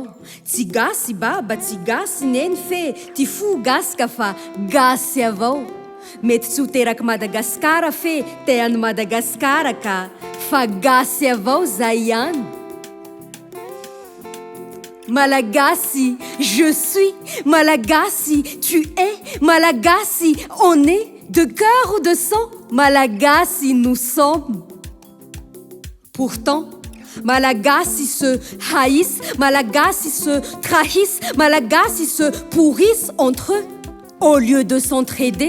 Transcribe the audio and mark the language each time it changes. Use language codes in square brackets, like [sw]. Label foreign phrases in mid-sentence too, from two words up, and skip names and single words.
[mg] Tsy gasy baba, tsy gasy neny fe, ty fo gasy ka fa gasy avao. Mety tsy ho teraky Madagasikara fe te any Madagasikara ka fa gasy avao zay ihany. Malagasy, [fr] je suis, Malagasy, tu es, Malagasy, on est, de cœur ou de sang, Malagasy, nous sommes. Pourtant, Malagasy se haïssent, Malagasy se trahissent, Malagasy se pourrissent entre eux, au lieu de s'entraider.